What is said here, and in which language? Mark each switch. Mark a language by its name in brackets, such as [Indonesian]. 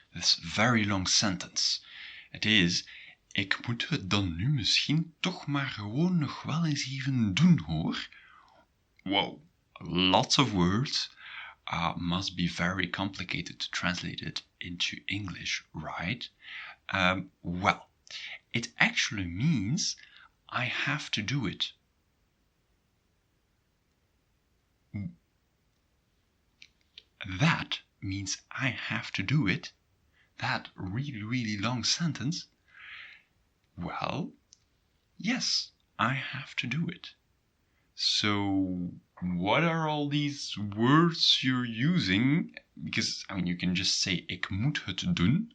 [English] This very long sentence. [Dutch] Het is, ik moet het dan nu misschien toch maar gewoon nog wel eens even doen, hoor. [English] Whoa, lots of words. Must be very complicated to translate it into English, right? Well, it actually means I have to do it. That means I have to do it. That really, really long sentence. Well, yes, I have to do it. So, what are all these words you're using? Because, you can just say, [Dutch] ik moet het doen.